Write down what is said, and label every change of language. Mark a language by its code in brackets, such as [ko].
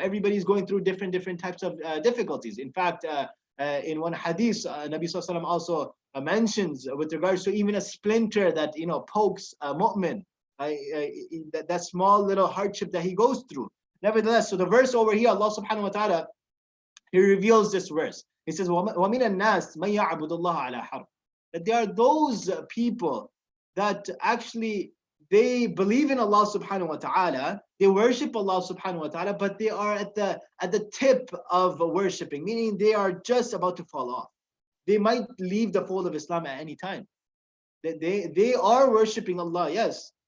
[en] Everybody's going through different types of difficulties. In fact, in one hadith, Nabi Sallallahu Alaihi Wasallam also mentions with regards to even a splinter that pokes a mu'min, that small little hardship that he goes through. Nevertheless, so the verse over here, Allah Subhanahu wa Taala, He reveals this verse. He says, [ar] وَمِنَ النَّاسِ مَن يَعْبُدُ اللَّهَ عَلَى حَرْفٍ. [en] That there are those people that actually they believe in Allah Subhanahu wa Taala, they worship Allah Subhanahu wa Taala, but they are at the tip of worshiping, meaning they are just about to fall off. They might leave the fold of Islam at any time. They are worshiping Allah, yes.